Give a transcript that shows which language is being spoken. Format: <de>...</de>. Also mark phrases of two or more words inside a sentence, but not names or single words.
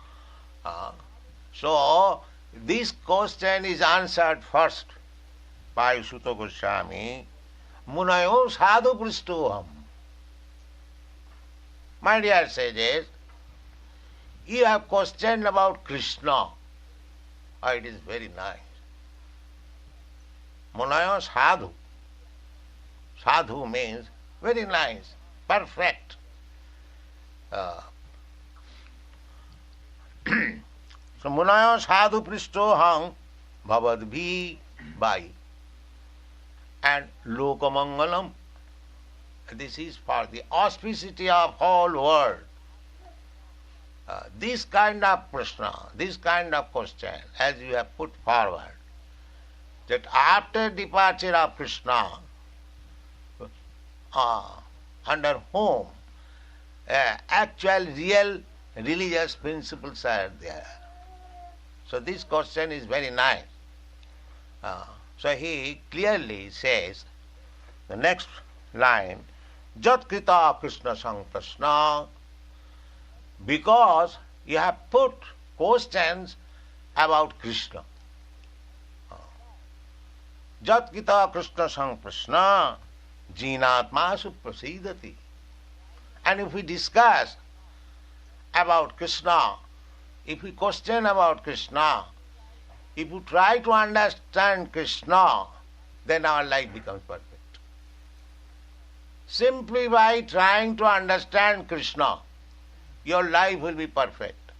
<en>So this question is answered first by Sutta Goswami.</en> <sa>Munayaḥ Sādhu pṛṣṭo.</sa> <en>My dear sages, you have questioned about Krishna. It is very nice.</en> <sa>Munayaḥ Sādhu.</sa> <en>Sadhu means very nice, perfect.</en> <sa>So munayaḥ Sādhu pṛṣṭo bhavadbhiḥ by and loka-maṅgalam.</sa> <en>This is for the auspicity of whole world. This kind of praśna, this kind of question, as you have put forward, that after departure of Krishna, under whom actual real religious principles are there. So this question is very nice. So he clearly says, the next line,</en> <sa>Jat kṛtaḥ kṛṣṇa-sampraśnaḥ,</sa> <en>because you have put questions about Krishna.</en> <sa>Jat kṛtaḥ kṛṣṇa-sampraśnaḥ, yenātmā suprasīdati.</sa> <en>And if we discuss about Krishna, if we question about Krishna, if we try to understand Krishna, then our life becomes perfect. Simply by trying to understand Krishna, your life will be perfect.</en>